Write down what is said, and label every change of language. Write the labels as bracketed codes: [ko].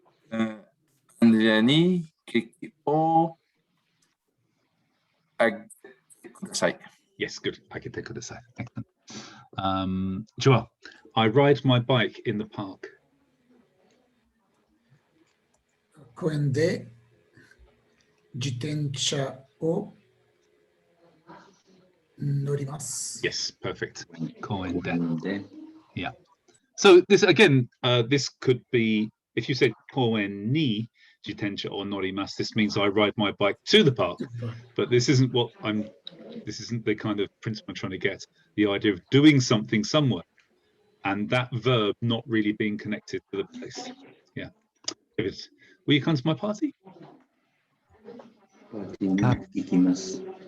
[ja] And ni kiki o. Kudasai. [en] Yes, good. I can think of this. Excellent. Joel, I ride my bike in the park. [ja] 公園で自転車を乗ります。 [en] Yes, perfect. Coin [ja] 公園で [en] Yeah. So this again, this could be if you said [ja] koen ni jitensha or norimasu. [en] This means I ride my bike to the park, but this isn't what I'm. This isn't the kind of principle I'm trying to get. The idea of doing something somewhere, and that verb not really being connected to the place. Yeah. David, will you come to my party? [ja] パーティーに行きます。